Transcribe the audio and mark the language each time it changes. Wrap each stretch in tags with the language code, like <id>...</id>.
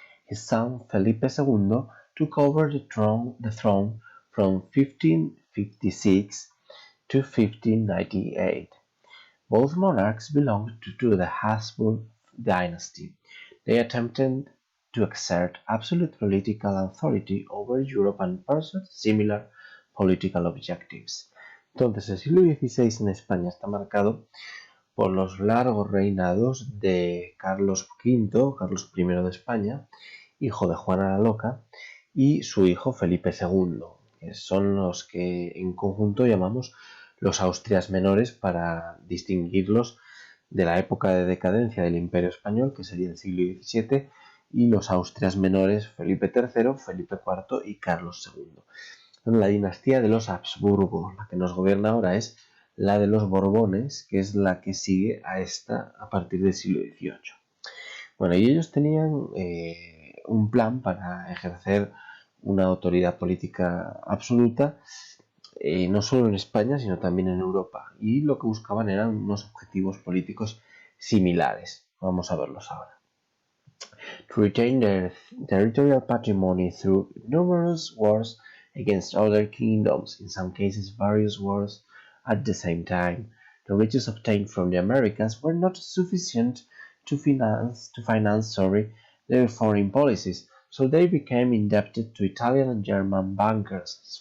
<en>His son Felipe II took over the throne from 1556 to 1598. Both monarchs belonged to the Habsburg dynasty. They attempted to exert absolute political authority over Europe and pursued similar political objectives.</en> <es>Entonces, el siglo XVI en España está marcado por los largos reinados de Carlos V, Carlos I de España, hijo de Juana la Loca, y su hijo Felipe II, que son los que en conjunto llamamos los Austrias menores para distinguirlos de la época de decadencia del Imperio Español, que sería el siglo XVII, y los Austrias menores Felipe III, Felipe IV y Carlos II. La dinastía de los Habsburgo, la que nos gobierna ahora es la de los Borbones, que es la que sigue a esta a partir del siglo XVIII. Bueno, y ellos tenían un plan para ejercer una autoridad política absoluta, no solo en España, sino también en Europa. Y lo que buscaban eran unos objetivos políticos similares. Vamos a verlos ahora.</es> <en>To retain their territorial patrimony through numerous wars against other kingdoms, in some cases various wars at the same time. The riches obtained from the Americas were not sufficient to finance their foreign policies, so they became indebted to Italian and German bankers.</en>